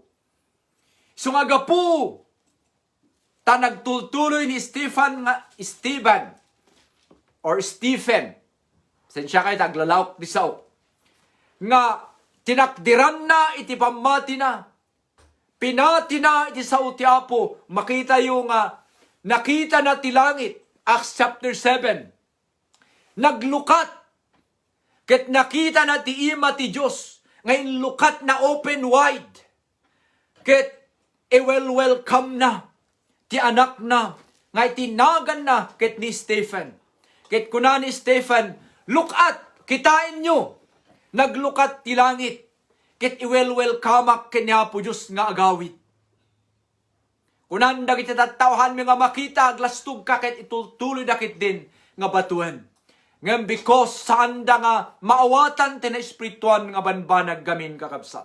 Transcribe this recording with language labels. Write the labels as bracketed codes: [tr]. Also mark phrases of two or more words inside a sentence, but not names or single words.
[ilo] So nga gapu, ta nagtultuloy ni Stephen, sensya kayo taglalawak di sao, nga tinakdiran na iti pamati na, pinati na iti sao ti Apo, makita yung nakita na ti langit, Acts chapter 7, naglukat, ket nakita na ti ima ti Diyos, ngayon lukat na [en] open wide, [ilo] ket welcome na, ti anak na, ngay tinagan na, ket ni Stephen. Ket kuna ni Stephen, [en] look at, [ilo] kitain nyo, naglukat ti langit, ket welcome ken ni Apo Diyos nga agawid. Kunan dagiti tattawhan mi nga makita, aglastug ka, ket itultuloy dakit din nga batuan. Ngem because saan da nga maawatan ti na espirituan nga banbanag gamin kakabsat.